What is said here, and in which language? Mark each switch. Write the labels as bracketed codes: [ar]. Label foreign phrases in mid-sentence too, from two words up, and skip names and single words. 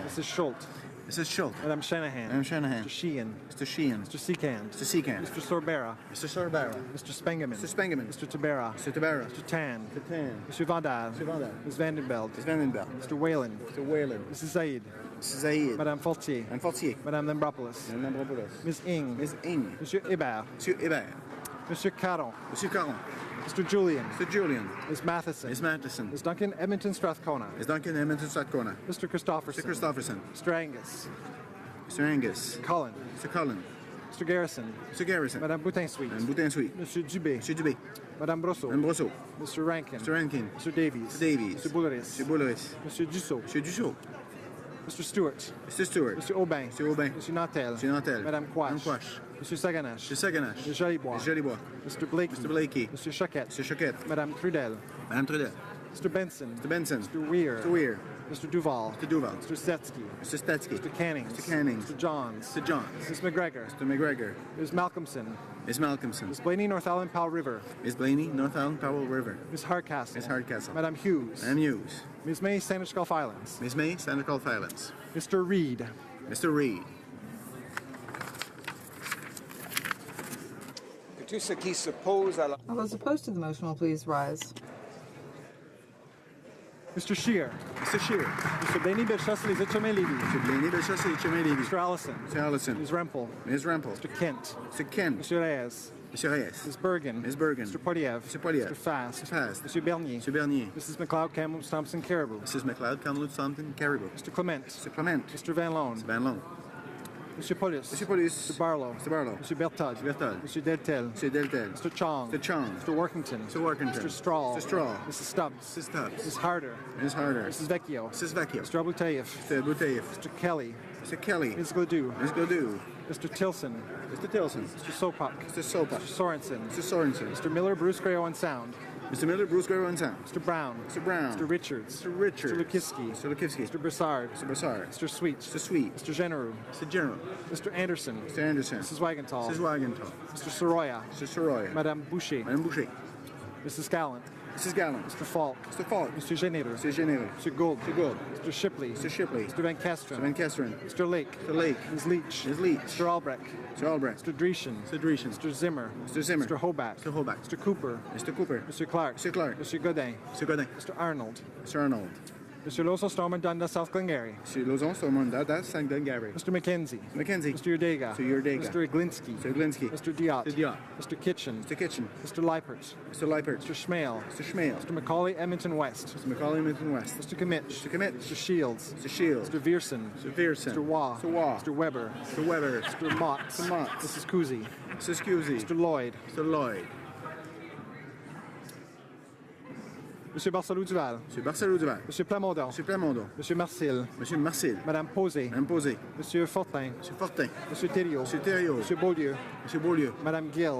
[en] Mrs. Schultz. Mrs. Schultz. Madame Shanahan. Madame Shanahan. Mr. Sheehan. Mr. Sheehan. Mr. Seekand. Mr. Seekand. Mr. Sorbera. Mr. Sorbara. Mr. Spengeman. Mr. Spengeman. Mr. Tabera. Mr. Tabara. Mr. Tan. Mr. Tan. Mr. Vandal. Mr. Vandal. Ms. Vandenbeld. Ms. Vandenbelt. Mr. Whalen. Mr. Whalen. Mrs. Zaid. Mrs. Zaid. Madame Fortier. Madame Fortier. Madame Lambropoulos. Madame Lambropoulos. Ms. Ing. Ms. Ing. Monsieur Hébert. Monsieur Hébert. Monsieur Caron. Monsieur Caron. Mr. Julian. Mr. Julian. Ms. Matheson. Ms. Matheson. Ms. Duncan Edmonton Strathcona. Ms. Duncan Edmonton Strathcona. Mr. Christopherson. Mr. Christopherson. Mr. Angus. Mr. Angus. Cullen. Mr. Cullen. Mr. Garrison. Mr. Garrison. Madame Boutin-Sweet. Madame Boutin-Sweet. Monsieur Dubé. Monsieur Dubé. Madame Brosseau. Madame Brosseau. Mr. Rankin. Mr. Rankin. Mr. Davies. Mr. Davies. Mr. Bouleris. Mr. Bouleris. Monsieur Dussault. Monsieur Dussault. Mr. Stewart. Mr. Stewart. Monsieur Aubin. Mr. Aubin. Monsieur Nantel. Monsieur Nantel. Madame Quash. Madame Quash. Monsieur Saganache. Mr. Saganache. Monsieur Jolibois. Mr. Jolibois. Mr. Blakey. Mr. Blakey. Monsieur Choquette. Mr. Choquette. Madame Trudel. Madame Trudel. Mr. Benson. Mr. Benson. Mr. Weir. Mr. Weir. Mr. Duval. Mr. Duval. Mr. Stetsky. Mr. Stetsky. Mr. Cannings. Mr. Cannings. Mr. Johns. Mr. Johns. Ms. McGregor. Mr. McGregor. Ms. Malcolmson. Ms. Malcolmson. Ms. Blaney, North Island, Powell River. Ms. Blaney, North Island, Powell River. Ms. Hardcastle. Ms. Hardcastle. Madame Hughes. Madame Hughes. Ms. May, Sandwich Gulf Islands. Ms. May, Santa Gulf Islands. Mr. Reed. Mr. Reed. [fr] Que tous ceux qui s'opposent à la... [en] All those opposed to the motion will please rise. Mr. Scheer. Mr. Shear. Mr. Blaney, Belchas, Les Etchemins-Lévis. Mr. Blaney, Belchas, Chemin Levy. Mr. Allison. Mr. Allison. Ms. Rempel. Ms. Rempel. Mr. Kent. Mr. Kent. Mr. Reyes. Mr. Reyes. Ms. Bergen. Ms. Bergen. Mr. Poiliev. Mr. Poiliev. Mr. Fast. Mr. Fast. Mr. Bernier. Mr. Bernier. Mrs. McLeod, Kamloops, Thompson, Caribou. Mrs. McLeod, Kamloops, Thompson, Caribou. Mr. Clement. Mr. Clement. Mr. Van Loan. Mr. Van Loan. Mr. Polis. Mr. Police. Mr. Barlow. Mr. Barlow. Mr. Bertod. Mr. Berthold. Mr. Deltel. Mr. Deltel. Mr. Chong. Mr. Chong. Mr. Workington. Mr. Workington. Mr. Straw. Mr. Straw. Mrs. Stubbs. Mrs. Stubbs. Mrs. Harder. Ms. Harder. Mrs. Vecchio. Mrs. Vecchio. Mr. Abutayev. Mr. Bouteille. Mr. Kelly, Mr. Kelly. Ms. Gledoux, Ms. Gledoux. Mr. Tilson, Mr. Tilson. Mr. Sopak, Mr. Sopa. Mr. Sorensen, Mr. Sorensen. Mr. Miller, Bruce Gray, Owen Sound, Mr. Miller, Bruce Gray, 1 cent. Mr. Brown. Mr. Brown. Mr. Richards. Mr. Richards. Mr. Lukowski. Mr. Lukowski. Mr. Broussard. Mr. Brassard. Mr. Sweet. Mr. Sweet. Mr. Genereux. Mr. General. Mr. Anderson. Mr. Anderson. Mrs. Wagenthal. Mrs. Wagenthal. Mr. Soroya. Mr. Soroya. Madame Boucher. Madame Boucher. Mrs. Gallant. Mrs. Gallant. Mr. Falk. Mr. Falk. Mr. Généreux. Mr. Généreux. Mr. Gould. Mr. Gould. Mr. Shipley. Mr. Shipley. Mr. Van Kesteren. Mr. Van Kesteren. Mr. Lake. Mr. Lake. Ms. Leach. Ms. Leach. Mr. Albrecht. Mr. Albrecht. Mr. Dreeshen. Mr. Dreeshen. Mr. Zimmer. Mr. Zimmer. Mr. Hoback. Mr. Hoback. Mr. Cooper. Mr. Cooper. Mr. Clark. Mr. Clark. Mr. Godin. Mr. Godin. Mr. Arnold. Mr. Arnold. Mr. Lawson Stormont Dundas South Glengarry. Mr. Lozon, Stormont, that's St. Gary. Mr. McKenzie. Mackenzie. Mr. Urdega. Mr. Urdega. Mr. Iglinski. Mr. Glinsky. Mr. Diot. Mr. Diot. Mr. Kitchen. Mr. Kitchen. Mr. Leipert. Mr. Leipert. Mr. Schmale. Mr. Schmale. Mr. Macaulay Edmonton West. Mr. Macaulay, Milton West. Mr. Commit. Mr. Commit. Mr. Shields. Mr. Shields. Mr. Vierson. Mr. Pearson. Mr. Waugh. Mr. Waugh. Mr. Weber. Mr. Weber. Mr. Mott. Mr. Mott. Mrs. Cousy. Mrs. Cusey. Mr. Lloyd. Mr. Lloyd. Monsieur Barcelou Duval. Monsieur Barcelou Duval. Monsieur Plamondon. Monsieur Plamondon. Monsieur Marcil. Monsieur Marcel. Madame Posé. Madame Posé. Monsieur Fortin. Monsieur Fortin. Monsieur Thériault. Monsieur Thériault. Monsieur Beaulieu. Monsieur Beaulieu. Madame Gill.